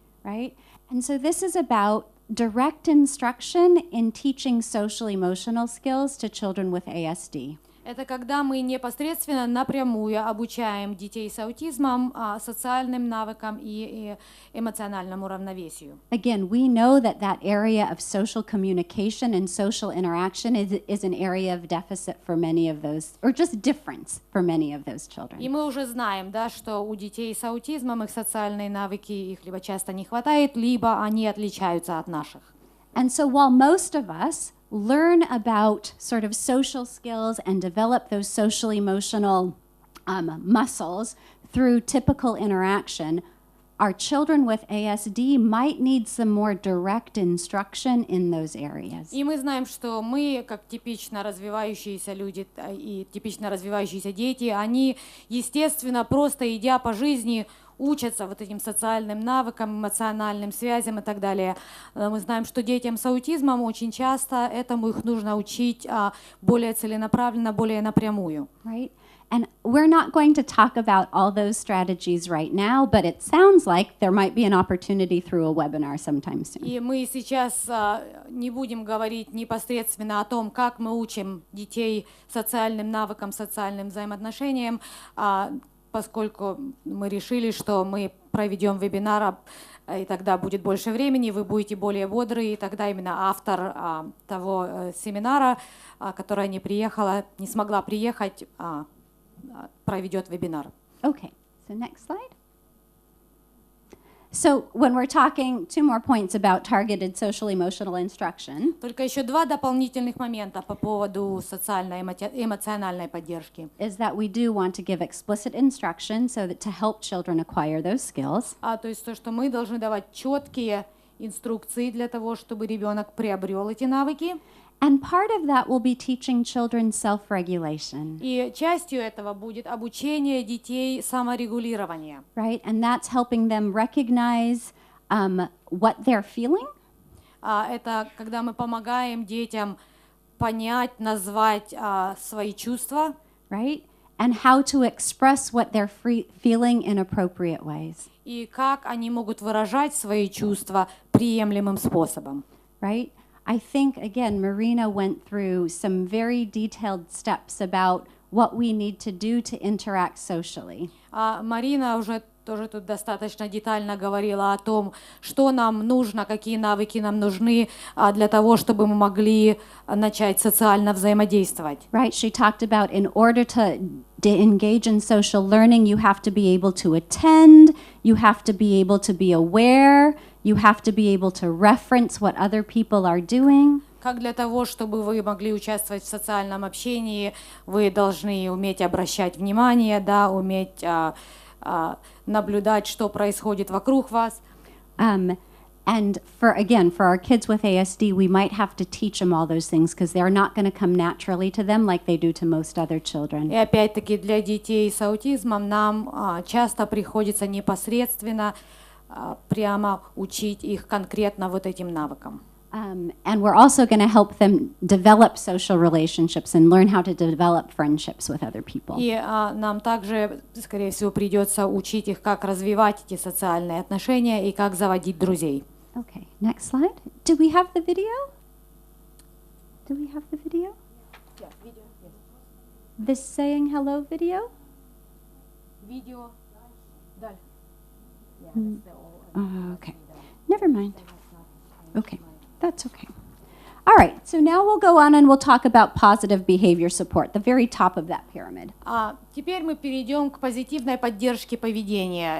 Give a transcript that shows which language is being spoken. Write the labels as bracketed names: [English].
[English] Right? And so this is about direct instruction in teaching social emotional skills to children with ASD. [Russian] Это когда мы непосредственно напрямую обучаем детей с аутизмом социальным навыкам и эмоциональному равновесию. [English] Again, we know that that area of social communication and social interaction is an area of deficit for many of those, or just difference for many of those children. [Russian] И мы уже знаем, да, что у детей с аутизмом их социальные навыки их либо часто не хватает, либо они отличаются от наших. [English] And so while most of us learn about sort of social skills and develop those social emotional muscles through typical interaction, our children with ASD might need some more direct instruction in those areas. [Russian] И мы знаем, что мы, как типично развивающиеся люди и типично развивающиеся дети, они, естественно, просто идя по жизни, учатся вот этим социальным навыкам, эмоциональным связям и так далее. Мы знаем, что детям с аутизмом очень часто этому их нужно учить более целенаправленно, более напрямую. [English] Right? And we're not going to talk about all those strategies right now, but it sounds like there might be an opportunity through a webinar sometime soon. [Russian] И мы сейчас не будем говорить непосредственно о том, как мы учим детей социальным навыкам, социальным взаимоотношениям, поскольку мы решили, что мы проведем вебинар, и тогда будет больше времени, вы будете более бодры, и тогда именно автор того семинара, которая не смогла приехать, проведет вебинар. [English] Okay, so next slide. So when we're talking, 2 more points about targeted social emotional instruction. [Russian] Только еще 2 дополнительных момента по поводу социальной эмоциональной поддержки. [English] Is that we do want to give explicit instruction so that to help children acquire those skills. [Russian] То есть то, что мы должны давать четкие инструкции для того, чтобы ребенок приобрел эти навыки. [English] And part of that will be teaching children self-regulation. [Russian] И частью этого будет обучение детей саморегулирования. [English] Right? And that's helping them recognize what they're feeling. [Russian] Это когда мы помогаем детям понять, назвать свои чувства. [English] Right? And how to express what they're feeling in appropriate ways. [Russian] И как они могут выражать свои чувства приемлемым способом. [English] Right? I think, again, Marina went through some very detailed steps about what we need to do to interact socially. [Russian] Марина уже тоже тут достаточно детально говорила о том, что нам нужно, какие навыки нам нужны для того, чтобы мы могли начать социально взаимодействовать. [English] Right? She talked about in order to engage in social learning, you have to be able to attend, you have to be able to be aware, you have to be able to reference what other people are doing. [Russian] Как для того, чтобы вы могли участвовать в социальном общении, вы должны уметь обращать внимание, да, уметь наблюдать, что происходит вокруг вас. [English] And for our kids with ASD, we might have to teach them all those things because they're not going to come naturally to them like they do to most other children. [Russian] И опять-таки для детей с аутизмом нам часто приходится непосредственно прямо учить их конкретно вот этим навыкам. [English] And we're also going to help them develop social relationships and learn how to develop friendships with other people. [Russian] И нам также, скорее всего, придется учить их, как развивать эти социальные отношения и как заводить друзей. [English] Okay, next slide. Do we have the video? Do we have the video? Yeah, video. Yes. This saying hello video? [Russian] Video. Дальше. [English] Okay, never mind. Okay. That's okay. All right, so now we'll go on and we'll talk about positive behavior support, the very top of that pyramid. [Russian] Теперь мы перейдем к позитивной поддержке поведения.